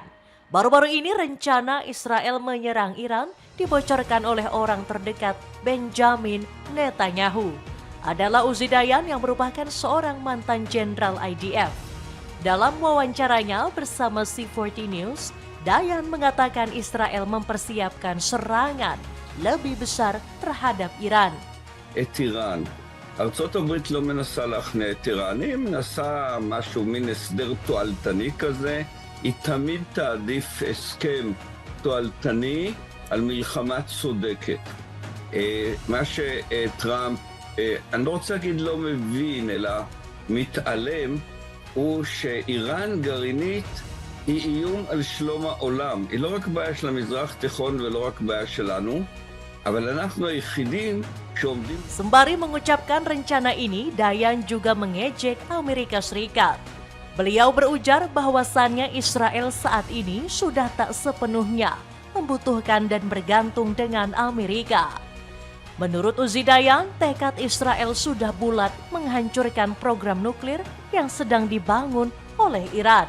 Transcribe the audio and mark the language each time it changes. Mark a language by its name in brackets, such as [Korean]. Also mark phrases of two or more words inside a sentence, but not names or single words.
[Indonesian] Baru-baru ini rencana Israel menyerang Iran dibocorkan oleh orang terdekat Benjamin Netanyahu. Adalah Uzi Dayan yang merupakan seorang mantan Jenderal IDF. Dalam wawancaranya bersama C14 News, Dayan mengatakan Israel mempersiapkan serangan lebih besar terhadap Iran. [Hebrew] את איראן. ארצות הברית לא מנסה להכניע את איראן, היא מנסה משהו מין הסדר תועלתני כזה, היא תמיד תעדיף הסכם תועלתני על מלחמה צודקת. מה שטראמפ, אני לא רוצה להגיד לא מבין, אלא מתעלם, הוא שאיראן גרעינית היא איום על שלום העולם. היא לא רק בעיה של המזרח התיכון ולא רק בעיה שלנו, אבל אנחנו היחידים שעומדים. [Indonesian] Sembari mengucapkan rencana ini, Dayan juga mengejek Amerika Serikat. Beliau berujar bahwasannya Israel saat ini sudah tak sepenuhnya membutuhkan dan bergantung dengan Amerika. Menurut Uzi Dayan, tekad Israel sudah bulat menghancurkan program nuklir yang sedang dibangun oleh Iran.